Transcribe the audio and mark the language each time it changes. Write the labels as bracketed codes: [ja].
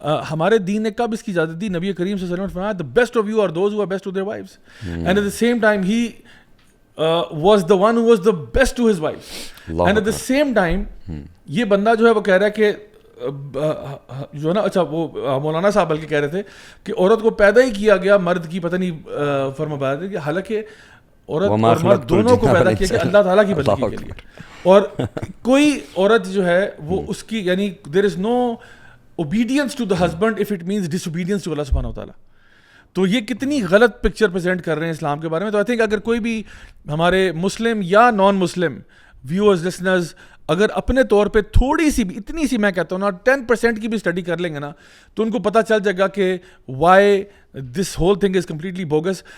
[ur] ہمارے دین نے کب اس کی اجازت دی؟ نبی کریم صلی اللہ علیہ وسلم نے فرمایا [en] the best of you are those who are best to their wives, and at the same time [ur] he was the one who was the best to his wives, and at the same time یہ بندہ جو ہے وہ کہہ رہا ہے کہ جو ہے نا, اچھا وہ مولانا صاحب بلکہ کہہ رہے تھے کہ عورت کو پیدا ہی کیا گیا مرد کی پتہ نہیں فرما بات ہے کہ حالانکہ عورت اور مرد دونوں کو پیدا کیا گیا اللہ تعالیٰ کی بندگی کے لیے. اور کوئی عورت جو ہے وہ اس کی یعنی [en] There is no obedience to the husband if it means disobedience to Allah subhanahu wa ta'ala. [ur] تو یہ کتنی غلط پکچر پریزنٹ کر رہے ہیں اسلام کے بارے میں. تو [en] I think [ur] اگر کوئی بھی ہمارے مسلم یا نان مسلم ویورز لسنرز اگر اپنے طور پہ تھوڑی سی بھی, اتنی سی میں کہتا ہوں نا 10% کی بھی اسٹڈی کر لیں گے نا, تو ان کو پتہ چل جائے گا کہ [en] Why this whole thing is completely bogus.